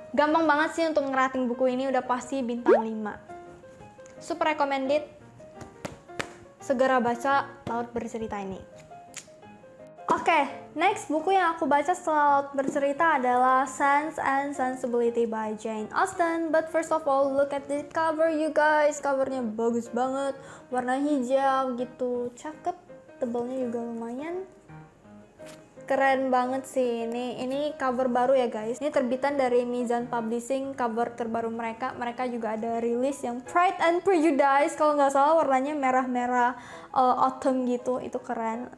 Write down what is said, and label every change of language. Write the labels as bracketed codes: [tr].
[id] Gampang banget sih untuk ngerating buku ini. Udah pasti bintang 5. [en] Super recommended. [id] Segera baca Laut Bercerita ini. Oke, next buku yang aku baca setelah Laut Bercerita adalah Sense and Sensibility by Jane Austen. [en] But first of all, look at the cover you guys. [id] Covernya bagus banget, warna hijau gitu, cakep, tebelnya juga lumayan. Keren banget sih ini. Ini cover baru ya guys. Ini terbitan dari Mizan Publishing, cover terbaru mereka. Mereka juga ada rilis yang Pride and Prejudice. Kalau nggak salah warnanya merah-merah autumn gitu. Itu keren.